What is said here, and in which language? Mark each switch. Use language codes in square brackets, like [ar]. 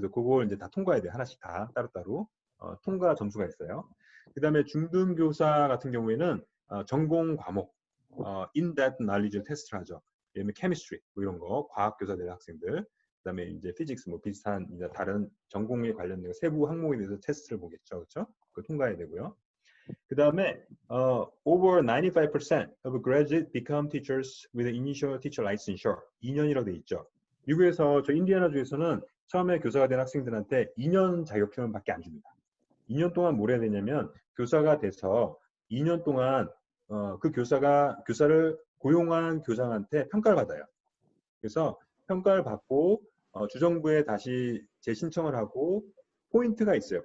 [ko] 그래서 그걸 이제 다 통과해야 돼요. 하나씩 다 따로따로 통과 점수가 있어요. 그다음에 중등교사 같은 경우에는 전공 과목 in-depth knowledge 테스트를 하죠. 예를 들면 chemistry 뭐 이런 거, 과학교사들 학생들. 그다음에 이제 피직스 뭐 비슷한 이제 다른 전공에 관련된 세부 항목에 대해서 테스트를 보겠죠, 그렇죠? 그 통과해야 되고요. [en] 그다음에 over 95% of graduates become teachers with initial teacher licensure [ko] 2년이라고 돼 있죠. 미국에서 저 인디애나주에서는 처음에 교사가 된 학생들한테 2년 자격증밖에 안 줍니다. 2년 동안 뭘 해야 되냐면 교사가 돼서 2년 동안 그 교사를 고용한 교장한테 평가를 받아요. 그래서 평가를 받고 주정부에 다시 재신청을 하고 포인트가 있어요.